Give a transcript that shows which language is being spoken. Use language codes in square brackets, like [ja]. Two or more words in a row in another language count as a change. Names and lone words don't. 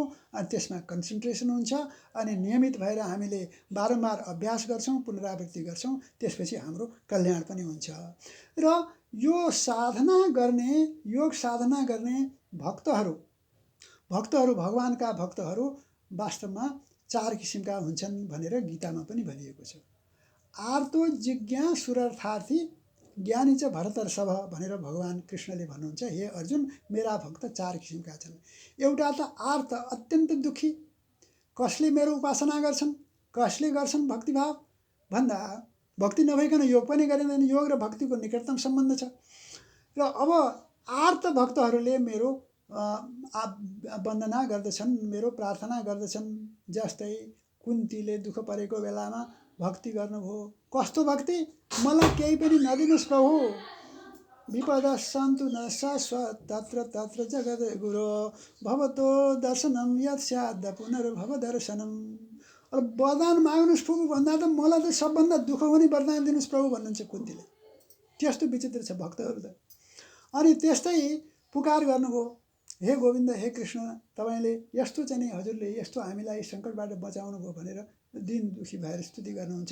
[ne] अनि त्यसमा कन्सन्ट्रेसन हुन्छ। अनि नियमित भएर हामीले बारम्बार अभ्यास गर्छौँ, पुनरावृत्ति गर्छौँ। त्यसपछि हाम्रो कल्याण पनि हुन्छ। र यो साधना गर्ने, योग साधना गर्ने भक्तहरू भगवानका भक्तहरू वास्तवमा 4 किसिमका हुन्छन् भनेर गीतामा पनि भनिएको छ। [sa] आर्तो जिज्ञासुरर्थार्थी ज्ञानी च भरतर्षभ [ne] भनेर भगवान कृष्णले भन्नुहुन्छ, हे अर्जुन मेरा भक्त 4 किसिमका छन्। एउटा त आर्त, अत्यन्त दुखी, कसले मेरो उपासना गर्छन्, कसले गर्छन् भक्तिभाव भन्दा भक्ति नभइकन योग पनि गरिँदैन। योग र भक्तिको निकटतम सम्बन्ध छ। र अब आर्त भक्तहरूले मेरो वन्दना गर्दछन्, मेरो प्रार्थना गर्दछन्। जस्तै कुन्तीले दुःख परेको बेलामा भक्ति गर्नुभयो। कस्तो भक्ति? मलाई केही पनि नदिनुहोस् प्रभु, [sa] विपदा सन्तु न शाश्वत तत्र तत्र जगद गुरु भवतो दर्शनम यत् स्याद् पुनर्भव दर्शनम। [ne] अब वरदान माग्नुहोस् प्रभु भन्दा त मलाई त सबभन्दा दुःख हुने वरदान दिनुहोस् प्रभु भन्नुहुन्छ कुन्तीले। त्यस्तो विचित्र छ भक्तहरू त। अनि त्यस्तै पुकार गर्नुभयो, हे गोविन्द, हे कृष्ण, तपाईँले यस्तो चाहिँ नि हजुरले यस्तो हामीलाई सङ्कटबाट बचाउनु भयो भनेर दिन दुखी भएर स्तुति गर्नुहुन्छ।